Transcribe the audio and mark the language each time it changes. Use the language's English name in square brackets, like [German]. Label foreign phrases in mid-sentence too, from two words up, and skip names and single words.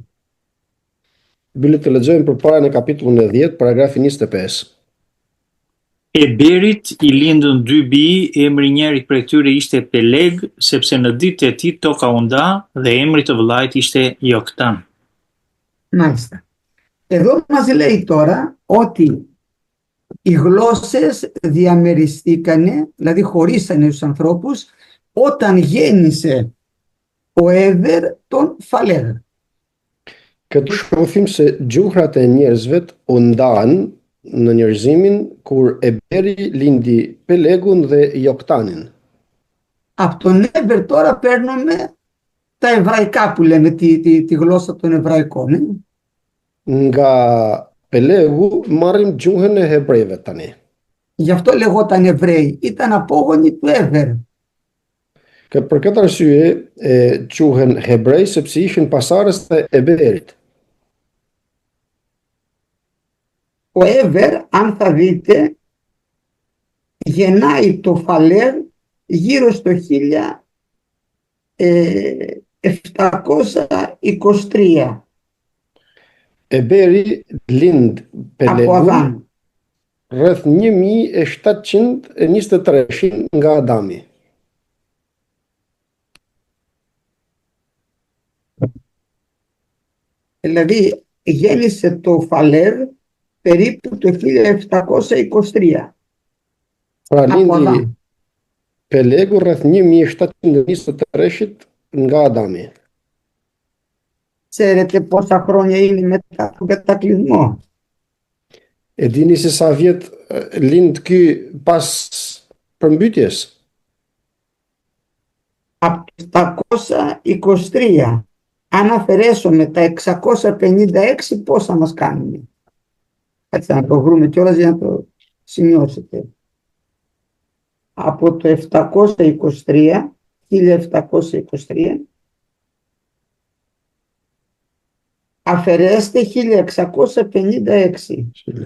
[Albanian] Bile të lexojmë përpara në kapitullin e 10, paragrafi 25. Eberit i lindën dy bij, emri njëri prej tyre ishte Peleg, sepse në ditët e tij toka u nda dhe emri të vëllait ishte Joktan. [Greek] Μάλιστα. Εδώ μας λέει τώρα ότι οι γλώσσες διαμεριστήκανε, δηλαδή χωρίσανε τους ανθρώπους, όταν γέννησε ο Έβερ τον Φαλέγ. [Albanian] Këtu shohim se gjuhrat e njerëzve u ndanë në njerëzimin kur Eberi lindi Pelegun dhe Joktanin. [Greek] Από τον Έβερ τώρα παίρνουμε τα εβραϊκά που λέμε, τη γλώσσα των εβραϊκών. [Albanian] Nga Pelegu marrim gjuhën e hebrejve tani. [Greek] Γι' αυτό λεγόταν Εβραίοι, ήταν απόγονοι του Έβερ. [Albanian] Και për këtë arsye quhen hebrej sepse ishin pasardhës të Eberit. [Greek] Ο Έβερ, αν θα δείτε, γεννάει το Φαλέρ γύρω στο 1723. [Albanian] Eberi lind Pelegun rreth 1723 nga Adami. [Greek] Δηλαδή γέννησε το Φαλέρ περίπου το 1723. [Albanian] Pra lindi Pelegu rreth 1723 nga Adami. [Greek] Ξέρετε πόσα χρόνια είναι μετά τον κατακλυσμό? [Albanian] E dini se sa vjet lind ky pas përmbytjes? [Greek] Από τα 723, αν αφαιρέσουμε τα 656, πόσα μας κάνουν? Κάτσε να το βρούμε κιόλας για να το σημειώσετε. Από το 723, 1723, αφαιρέστε 1656.